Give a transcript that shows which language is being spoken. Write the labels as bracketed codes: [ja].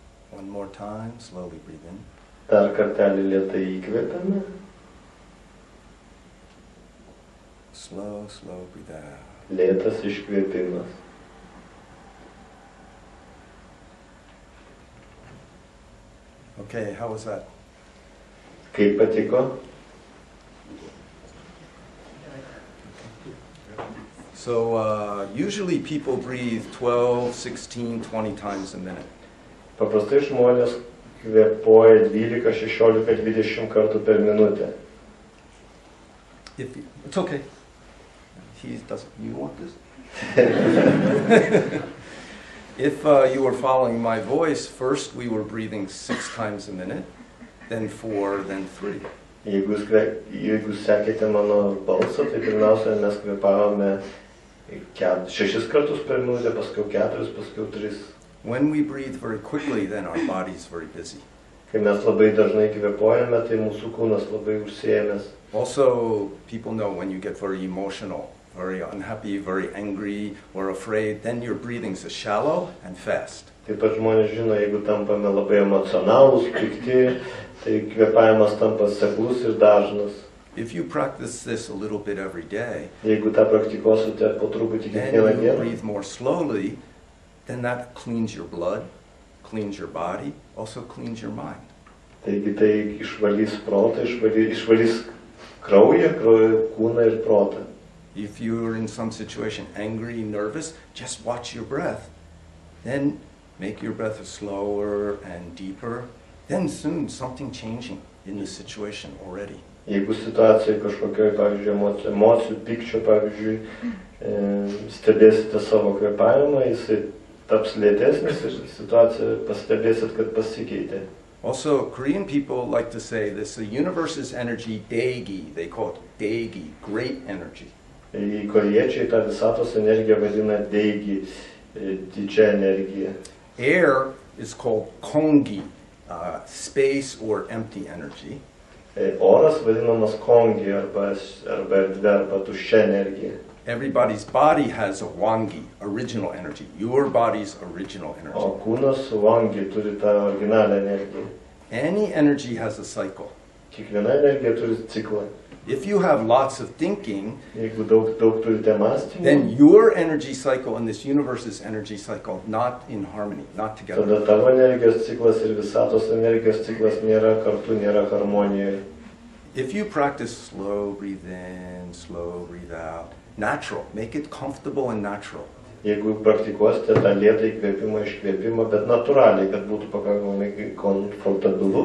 [en] One more time, slowly breathe in. [lt] Dar kartelį lėtai įkvepiame, [en] Slow breathe out. [lt] lėtas iškvepimas. [en] Okay, how was that? [lt] Kaip patiko? [en] So usually people breathe 12, 16, 20 times a minute. [lt] Paprastai žmonės kvėpuoja 12, 16, 20 kartų per minutę. [en] It's okay. He doesn't. You want this? If you were following my voice, first we were breathing 6 times a minute, then 4, then 3. [lt] Jeigu sekėte mano balsą, tai pirmiausia mes kvėpavome 6 kartus per minutę, paskiau 4, paskiau 3. [en] When we breathe very quickly, then our body's very busy. [lt] Kai mes labai dažnai kvėpuojame, tai mūsų kūnas labai užsiėmęs. [en] Also, people know when you get very emotional, very unhappy, very angry, or afraid, then your breathings are shallow and fast. [lt] Taip pat žmonės žino, jeigu tampame labai emocionalūs, pikti, tai kvėpavimas tampa seklus ir dažnas. [en] If you practice this a little bit every day, [lt] Jeigu tą praktikuosite po truputį kiekvieną [en] then you [lt] dieną, [en] breathe more slowly, then that cleans your blood, cleans your body, also cleans your mind. [lt] taigi tai išvalys protą, išvalys kraują, kūną ir protą. [en] If you're in some situation angry, nervous, just watch your breath. Then make your breath slower and deeper. Then soon something changing in the situation already. [lt] Jeigu situacija kažkokioj, pavyzdžiui, emocijų, pykčio, pavyzdžiui, stebėsite savo kvėpavimą, jisai taps lėtesnis ir situacija pastebėsit, kad pasikeitė. [en] Also, Korean people like to say this, the universe's energy, daegi, they call it daegi, great energy. [lt] Korėjiečiai tą visatos energiją vadina deigi, didžia energija. [en] Air is called kongi, space or empty energy. [lt] Oras vadinamas kongi arba erdvė arba tuščia energija. [en] Everybody's body has a wangi, original energy. Your body's original energy. [lt] O kūnas vangi turi tą originalią energiją. [en] Any energy has a cycle. [lt] Kiekviena energija turi ciklą. [en] If you have lots of thinking, [lt] Jeigu daug turite mąstymų, [en] then your energy cycle and this universe's energy cycle not in harmony, not together. [lt] tada tavo energijos ciklas ir visatos energijos ciklas nėra kartu, nėra harmonijoje. [en] If you practice slow breathe in, slow breathe out, natural, make it comfortable and natural. [lt] Jeigu praktikuosite tą lėtą įkvėpimą, iškvėpimą, bet natūraliai, kad būtų pakankamai komfortabilu.